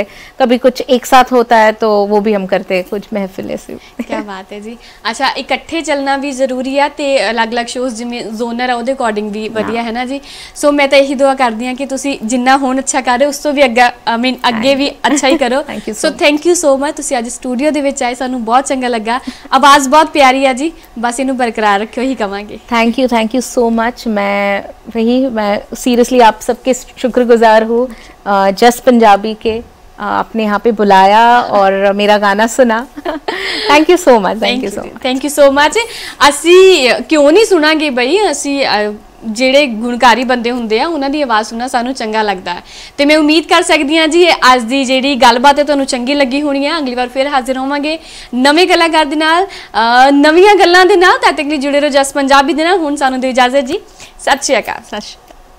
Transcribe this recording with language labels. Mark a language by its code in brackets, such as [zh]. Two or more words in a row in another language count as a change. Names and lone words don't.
[hi] कभी कुछ एक साथ होता है तो वो भी हम करते हैं, कुछ महफिल ऐसे। क्या बात है जी। अच्छा इकट्ठे चलना भी जरूरी है ते अलग अलग शोज जिमें जोनर है ਉਹਦੇ अकॉर्डिंग भी बढ़िया है ना जी। सो मैं तो यही दुआ करती हाँ कि [pa] ਤੁਸੀ ਜਿੰਨਾ ਹੁਣ [hi] अच्छा कर रहे हो उस तो भी अगे भी अच्छा ही करो। [en] So thank you so much, [pa] ਤੁਸੀ ਅੱਜ ਸਟੂਡੀਓ ਦੇ ਵਿੱਚ ਆਏ, ਸਾਨੂੰ ਬਹੁਤ ਚੰਗਾ ਲੱਗਾ, ਆਵਾਜ਼ ਬਹੁਤ ਪਿਆਰੀ ਹੈ ਜੀ, ਬਸ ਇਨੂੰ ਬਰਕਰਾਰ ਰੱਖਿਓ ਹੀ ਕਹਾਂਗੇ। [en] Thank you so much. [hi] मैं सीरियसली आप सबके शुक्रगुजार हूँ, जस्ट पंजाबी के आपने यहाँ पे बुलाया और मेरा गाना सुना। [en] Thank you so much. Thank you so much. [pa] ਅਸੀ ਕਿਉਂ ਨਹੀਂ ਸੁਣਾਂਗੇ ਬਈ, ਅਸੀ ਜਿਹੜੇ ਗੁਣਕਾਰੀ ਬੰਦੇ ਹੁੰਦੇ ਆ ਉਹਨਾਂ ਦੀ ਆਵਾਜ਼ ਸੁਣਨਾ ਸਾਨੂੰ ਚੰਗਾ ਲੱਗਦਾ ਹੈ ਤੇ ਮੈਂ ਉਮੀਦ ਕਰ ਸਕਦੀ ਹਾਂ ਜੀ ਅੱਜ ਦੀ ਜਿਹੜੀ ਗੱਲਬਾਤ ਹੈ ਤੁਹਾਨੂੰ ਚੰਗੀ ਲੱਗੀ ਹੋਣੀ ਹੈ। ਅਗਲੀ ਵਾਰ ਫਿਰ ਹਾਜ਼ਰ ਹੋਵਾਂਗੇ ਨਵੇਂ ਕਲਾਕਾਰ ਦੇ ਨਾਲ, ਨਵੀਆਂ ਗੱਲਾਂ ਦੇ ਨਾਲ। ਤਦ ਤੱਕ ਲਈ ਜੁੜੇ ਰਹੋ ਜਸ ਪੰਜਾਬੀ ਦੇ ਨਾਲ। ਹੁਣ ਸਾਨੂੰ ਦਿਓ ਇਜਾਜ਼ਤ ਜੀ, ਸਤਿ ਸ਼੍ਰੀ ਅਕਾਲ।